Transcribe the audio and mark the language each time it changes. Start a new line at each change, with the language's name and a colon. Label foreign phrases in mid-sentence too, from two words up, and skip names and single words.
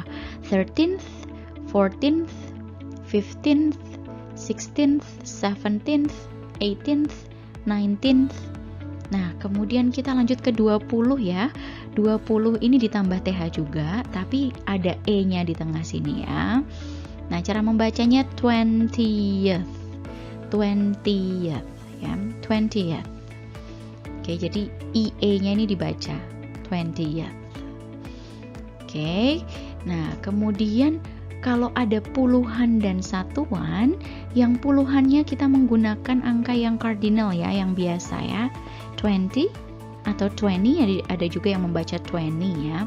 English: 13th, 14th, 15th, 16th, 17th, 18th, 19th.
Indonesian: Nah, kemudian kita lanjut ke 20 ya. 20 ini ditambah TH juga, tapi ada E-nya di tengah sini ya. Nah, cara membacanya 20th. 20th ya, 20th. Oke, jadi IE-nya ini dibaca 20th. Oke. Nah, kemudian kalau ada puluhan dan satuan, yang puluhannya kita menggunakan angka yang cardinal ya, yang biasa ya, 20 atau 20, ada juga yang membaca 20 ya.